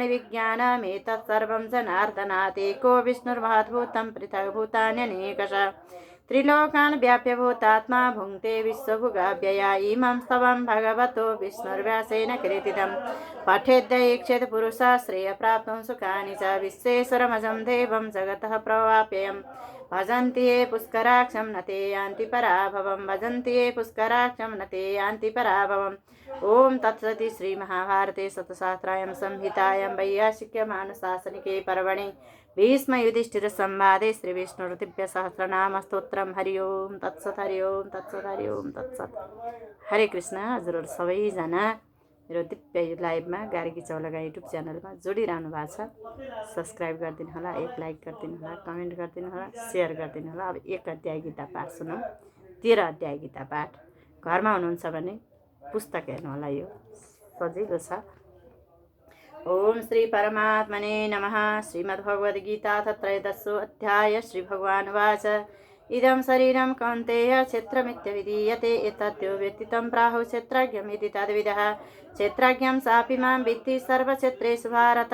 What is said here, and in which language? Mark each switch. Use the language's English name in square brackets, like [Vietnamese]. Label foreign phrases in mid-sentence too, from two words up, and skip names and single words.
[Sanskrit] विज्ञानमेतत् सर्वं जनार्दनात् एको विष्णुर्महद्भूतं पृथग्भूतान्यनेकशः त्रिलोकान् व्याप्य भूतात्मा भुङ्क्ते विश्वभुगाव्यया इमं स्तवं भगवतो विष्णुर्व्यासेन कीर्तितं पठेद्यैक्षेत् पुरुषः श्रेयप्राप्तुं सुखानि च विश्वेश्वरमजं देवं जगतः प्रवाप्ययं भजन्ति ये पुष्कराक्षं न ते यान्ति पराभवं भजन्ति ये पुष्कराक्षं न ते यान्ति पराभवम्। ओम तत्सति श्रीमहाभारते शतशास्त्रायां संहितायां वैयासिक्यमानुशासनिके पर्वणि भीष्मयुधिष्ठिरसंवादे श्रीविष्णुर्दिव्यसहस्रनामस्तोत्रं। हरि ओम तत्सत्, हरि ओम तत्सत्, हरि ओम तत्सत्। हरे कृष्ण। [Nepali] हजुरहरू सबैजना मेरो दिव्य लाइभमा गार्गी चौलागाई युट्युब च्यानलमा जोडिरहनु भएको छ। सब्सक्राइब गरिदिनु होला, एक लाइक गरिदिनु होला, कमेन्ट गरिदिनु होला, सेयर गरिदिनु होला। अब 1 अध्याय गीता पाठ सुनौँ। 13 अध्याय गीता पाठ। घरमा हुनुहुन्छ भने पुस्तक हेर्नु होला, यो सजिलो छ। [Sanskrit] ओम श्री परमात्मने नमः। श्रीमद्भगवद्गीता त्रयोदशो अध्याय। श्री भगवान् उवाच इदं शरीरं कौन्तेय क्षेत्रमित्यभिधीयते एतद्यो व्यक्तितं प्राहुः क्षेत्रज्ञम् इति तद्विदः। क्षेत्रज्ञं चापि मां विद्धि सर्वक्षेत्रेषु भारत।